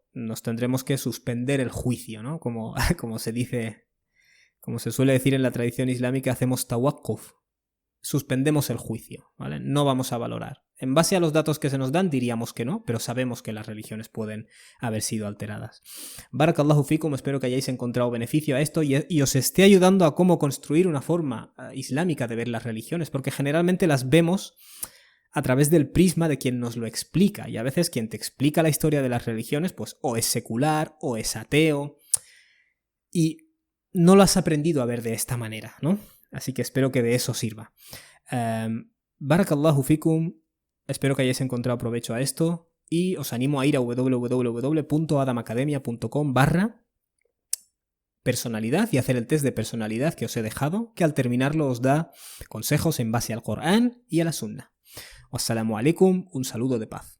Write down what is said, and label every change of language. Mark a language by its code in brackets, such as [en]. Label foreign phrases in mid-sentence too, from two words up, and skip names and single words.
[es] Nos tendremos que suspender el juicio, ¿no? Como se dice, como se suele decir en la tradición islámica, hacemos tawakkuf. Suspendemos el juicio, ¿vale? No vamos a valorar. En base a los datos que se nos dan diríamos que no, pero sabemos que las religiones pueden haber sido alteradas. [ar] بارك الله فيكم, [es] espero que hayáis encontrado beneficio a esto y os esté ayudando a cómo construir una forma islámica de ver las religiones, porque generalmente las vemos a través del prisma de quien nos lo explica, y a veces quien te explica la historia de las religiones pues o es secular o es ateo y no lo has aprendido a ver de esta manera, ¿no? Así que espero que de eso sirva. [ar] بارك الله فيكم. [es] Espero que hayáis encontrado provecho a esto y os animo a ir a www.adamacademia.com/personalidad y hacer el test de personalidad que os he dejado, que al terminarlo os da consejos en base al Corán y a la Sunna. [ar] والسلام عليكم, [es] un saludo de paz.